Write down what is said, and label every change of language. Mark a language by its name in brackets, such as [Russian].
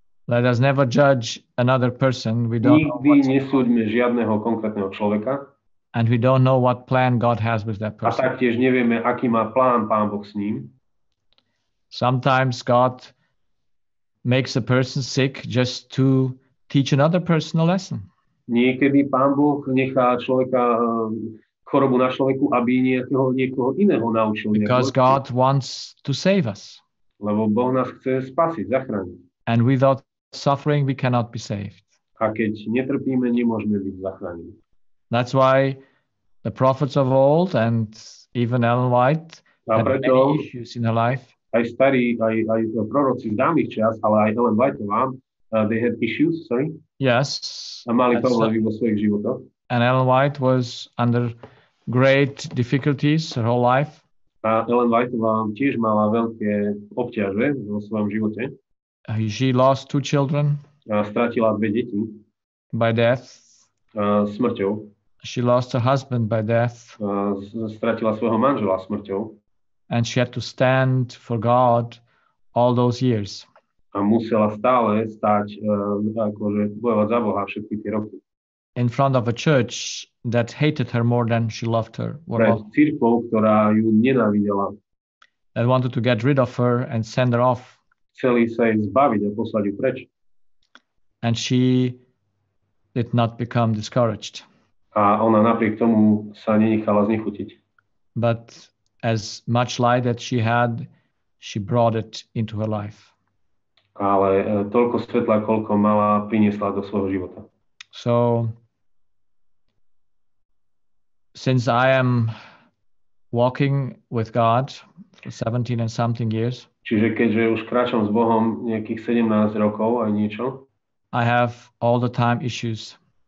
[English] Let us never judge another person. We don't [Slovak] nikdy nesúďme žiadneho konkrétneho človeka. [English] And we don't know what plan God has with that person. [Slovak] A taktiež nevieme, aký má plán Pán Boh s ním. [English] Sometimes God makes a person sick just to teach another person a lesson. [Slovak] Niekedy Pán Boh nechá človeka chorobu na človeku, aby niekoho iného naučil. [English] Because God wants to save us. [Slovak] Lebo Boh nás chce spasiť, zachrániť. [English] And without suffering we cannot be saved. [Slovak] A keď netrpíme, nemôžeme byť zachránení. [English] That's why the prophets of old and even Ellen White had many issues in her life. [Slovak] Aj starí, aj proroci z dávnych čias, ale aj Ellen Whiteová, [English] they had issues, sorry? Yes. [Slovak] A mali problémy vo svojich životoch. [English] And Ellen White was under great difficulties her whole life. [Slovak] A Ellen Whiteová tiež mala veľké obťaže vo svojom živote. [English] She lost 2 children [Slovak] A stratila 2 deti [English] by death. [Slovak] Smrťou. [English] She lost her husband by death. [Slovak] Stratila svojho manžela smrťou. [English] And she had to stand for God all those years. [Slovak] A musela stále stáť, akože bojovať za Boha všetky tie roky. [English] In front of a church that hated her more than she loved her. [Slovak] Pred cirkvou, ktorá ju nenávidela. [English] That wanted to get rid of her and send her off. [Slovak] Chceli sa jej zbaviť a poslať ju preč. [English] And she did not become discouraged. [Slovak] A ona napriek tomu sa nenechala znechutiť. [English] But as much light that she had, she brought it into her life. [Slovak] Ale toľko svetla, koľko mala, priniesla do svojho života. [English] So, since I am walking with God for 17 and something years, [Slovak] čiže keďže už kráčam s Bohom nejakých 17 rokov aj niečo, [English] I have all the time issues.